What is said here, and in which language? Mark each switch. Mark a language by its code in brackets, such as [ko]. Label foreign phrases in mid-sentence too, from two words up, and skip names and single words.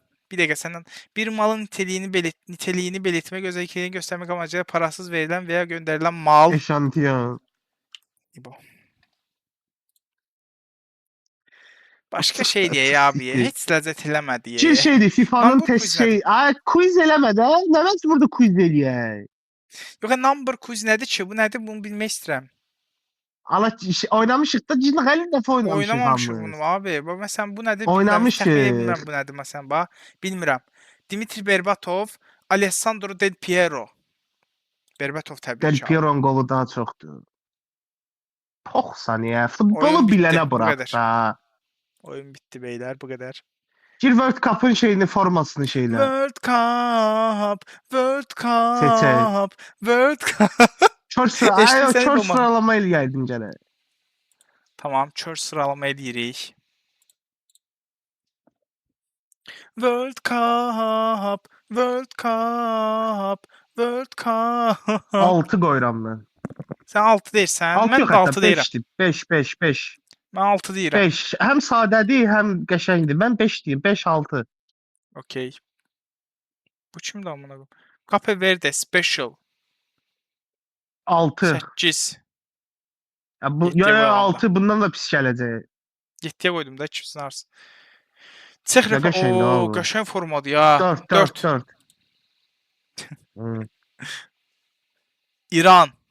[tr] bir dakika senden bir malın niteliğini belirtmek, özelliklerini göstermek amacıyla parasız verilen veya gönderilen mal. Eşantiyon. Bu. Başka şey diye ya abi. [az] Hiç lezzet eləmə diye. Ki şeydi FIFA'nın Number test quiz şey. Ay quiz eləmə də. Nə vaxt burada quiz eləyək? Yox, [en] number quiz [az] nədir ki? Bu nədir? Bunu bilmək istəyirəm. Allah oynamışıq da ciddi hər dəfə oynamışıq. Oynamamışıq bunu abi. Bax məsələn bu nədir? Oynamışıq. Bilmirəm bu nədir məsələn bax. Bilmirəm. Dimitri Berbatov, Alessandro Del Piero. Berbatov təbii ki. Del Piero'nun qolu daha çoxdur. Poxsan ya. Futbolu [tr] Oyun bitti, [az] bilənə bu [tr] bırak [az] qədər. da. [tr] Oyun bitti beyler, bu kadar. [az] Gir World Cup'ın şeyini formasını şeylə. World Cup, World Seçək. Cup, World Cup. Kör olmadı. sıralama ilə gəldim gənə. Tamam, kör sıralama edirik. World Cup, World Cup, World Cup. 6 qoyuram mən. Sən 6 deyirsən, 6 mən yox də 6 hətta deyirəm. 5'dir. 5. Mən 6 deyirəm. 5. Həm sadədir, həm qəşəngdir. Mən 5 deyim. 5-6. Okey. Bu kimdir [tr] amına koyayım? [az] Cape Verde Special 6. 8. Ya bu Yetkiyə ya qoyuram 6 bundan da pis gələcək. [tr] 7'ye koydum da kimsin arsın. [az] Çex Nə qəşəngdir o abi. qəşəng formadır ya. 4. Hı. İran.